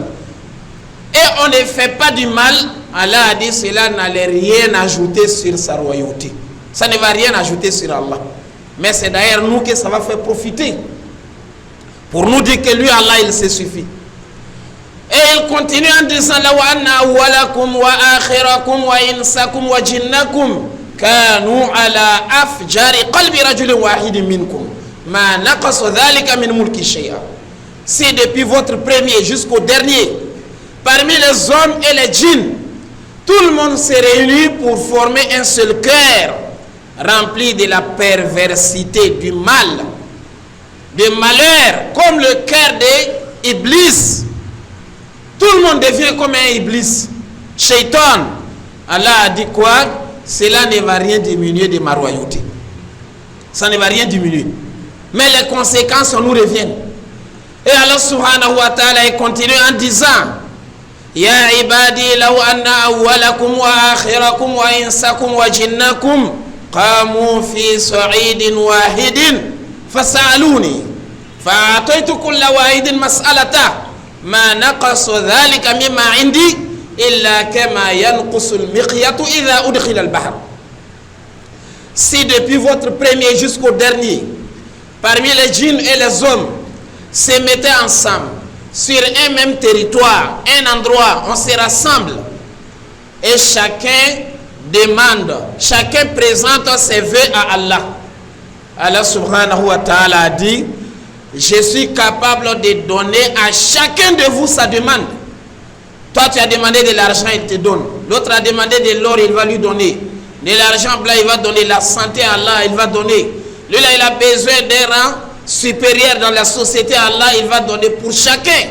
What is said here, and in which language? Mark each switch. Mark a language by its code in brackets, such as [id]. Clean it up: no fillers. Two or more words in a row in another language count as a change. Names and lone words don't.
[fr] Et on ne fait pas du mal. Allah a dit cela n'allait rien ajouter sur sa royauté. Ça ne va rien ajouter sur Allah. Mais c'est d'ailleurs nous que ça va faire profiter. Pour nous dire que lui, Allah, il se suffit. Et il continue en disant [ar] لا وأن أولكم وآخركم وإنسكم وجنكم كانوا على أفجر قلب رجل واحد منكم ما نقص ذلك من ملكي شيئا. [fr] Si depuis votre premier jusqu'au dernier, parmi les hommes et les djinns, tout le monde s'est réuni pour former un seul cœur rempli de la perversité, du mal, du malheur, comme le cœur d'Iblis. Tout le monde devient comme un Iblis. Shaitan. Allah a dit quoi? Cela ne va rien diminuer de ma royauté. Ça ne va rien diminuer. Mais les conséquences nous reviennent. Et Allah [ar] سبحانه وتعالى [fr] continue en disant [ar] يا عبادي لو أن أولكم وآخركم وإنسكم وجنكم قاموا في صعيد واحد فسألوني فأعطيت كل واحد مسألة ما نقص ذلك مما عندي إلا كما ينقص المخيط إذا أدخل البحر. [fr] Si depuis votre premier jusqu'au dernier, parmi les djinns et les hommes, se mettaient ensemble sur un même territoire, un endroit, on se rassemble et chacun demande, chacun présente ses vœux à Allah. Allah [ar] سبحانه وتعالى [fr] a dit je suis capable de donner à chacun de vous sa demande. Toi tu as demandé de l'argent, il te donne. L'autre a demandé de l'or, il va lui donner. De l'argent blanc, il va donner. La santé à Allah, il va donner. Lui là, il a besoin d'un rang supérieur dans la société, Allah, il va donner pour chacun.